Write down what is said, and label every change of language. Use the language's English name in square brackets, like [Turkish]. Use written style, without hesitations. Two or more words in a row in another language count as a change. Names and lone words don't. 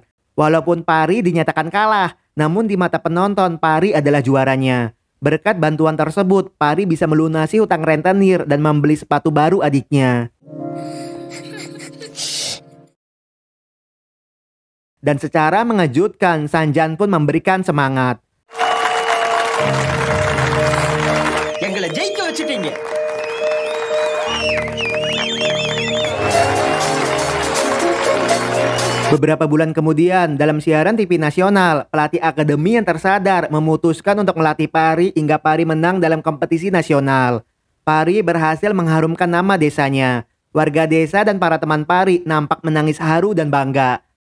[Indonesian] Walaupun Pari dinyatakan kalah, namun di mata penonton Pari adalah juaranya. Berkat bantuan tersebut, Pari bisa melunasi hutang rentenir dan membeli sepatu baru adiknya. Dan secara mengejutkan, Sanjan pun memberikan semangat. [Tamil] எங்களை ஜெயிக்க வச்சுட்டீங்க. [Indonesian] Beberapa bulan kemudian, dalam siaran TV nasional, pelatih akademi yang tersadar memutuskan untuk melatih Pari hingga Pari menang dalam kompetisi nasional. Pari berhasil mengharumkan nama desanya. Warga desa dan para teman Pari nampak menangis haru dan bangga.